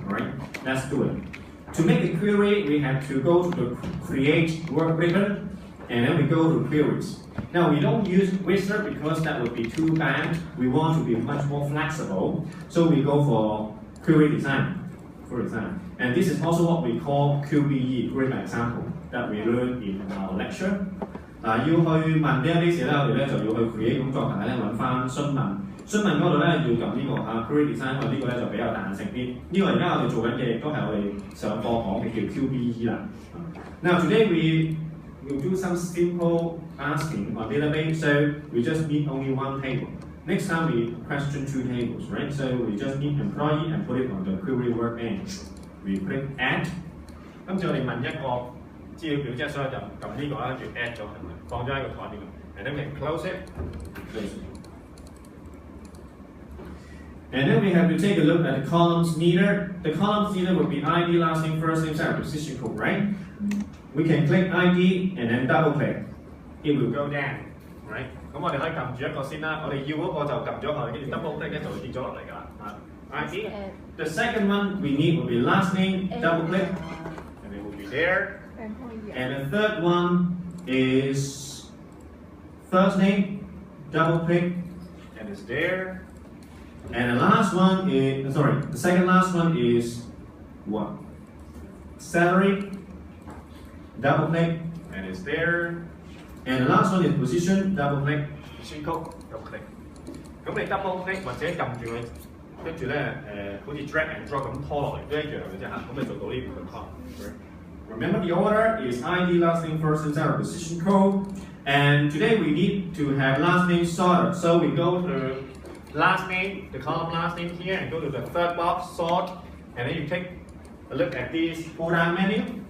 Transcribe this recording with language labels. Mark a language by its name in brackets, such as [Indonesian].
[English] Alright, let's do it. To make a query, we have to go to the create work ribbon and then we go to queries. Now we don't use wizard because that would be too bad. We want to be much more flexible, so we go for query design. For example, and this is also what we call QBE, Query by Example, that we learn in our lecture. [Cantonese] 要去問 database 咧，我哋咧就要去 create 工作，大家咧揾翻詢問嗰度咧要撳呢個Query Design， 因為呢個咧就比較彈性啲。呢個而家我哋做緊嘅亦都係我哋上課講嘅叫 QBE 啦。 [English] Now today we will do some simple asking on database, so we just need only one table. Next time we question 2 tables, right? So we just need employee and put it on the query workbench. We click add. [Cantonese] 今次我哋問一個資料表啫，所以就撳呢個啦，跟住 add 咗係咪？放咗喺個台邊度 ， [English] and then we close it. And then we have to take a look at the columns needed. The columns needed would be ID, last name, first name, second position code, right? We can click ID and then double click. It will go down, right? [Cantonese] 咁我哋可以撳住一個先啦，我哋要嗰個就撳咗佢，跟住 double click 咧就會跌咗落嚟㗎啦。 [English] ID. The second one we need will be last name, double click, and it will be there. And the third one is first name, double click, and it's there. And the last one is the second last one is what? Salary, double click, and it's there. And the last one is position, double click. Position code, double click. [Cantonese] 咁你 double click 或者撳住佢，跟住咧好似 drag and drop 咁拖落嚟都一樣嘅啫嚇，咁你做到呢邊嘅 part。 [English] Remember the order is ID, last name, first name, second position code. And today we need to have last name sorted. So we go to last name, the column last name here, and go to the third box, sort, and then you take a look at this pull-down menu.